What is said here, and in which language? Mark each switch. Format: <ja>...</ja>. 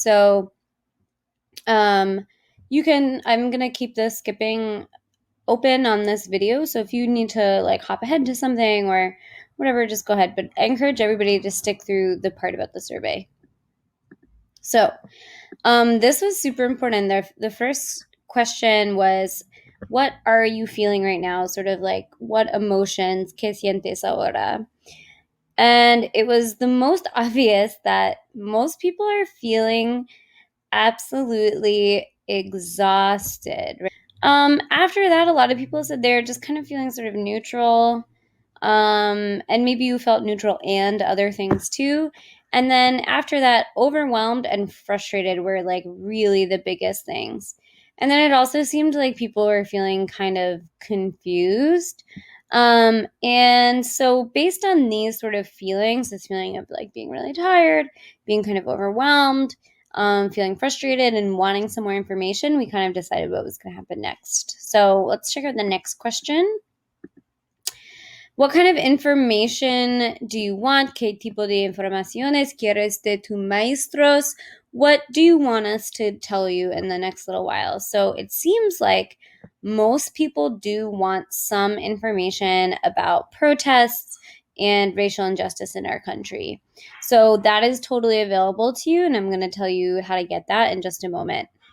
<en>So I'm going to keep the skipping open on this video. So if you need to hop ahead to something or whatever, just go ahead. But I encourage everybody to stick through the part about the survey. So this was super important. The first question was, what are you feeling right now? Sort of what emotions,</en> <es>¿qué sientes ahora?</es> <en>And it was the most obvious that most people are feeling absolutely exhausted. After that, a lot of people said they're just kind of feeling sort of neutral. And maybe you felt neutral and other things too. And then after that, overwhelmed and frustrated were really the biggest things. And then it also seemed like people were feeling kind of confused. And so based on these sort of feelings, this feeling of being really tired, being kind of overwhelmed, feeling frustrated and wanting some more information, we kind of decided what was going to happen next. So let's check out the next question. What kind of information do you want?</en> <es>¿Qué tipo de informaciones quieres de tus maestros?</es> <en>What do you want us to tell you in the next little while? So it seems like most people do want some information about protests and racial injustice in our country. So that is totally available to you, and I'm going to tell you how to get that in just a moment.</en>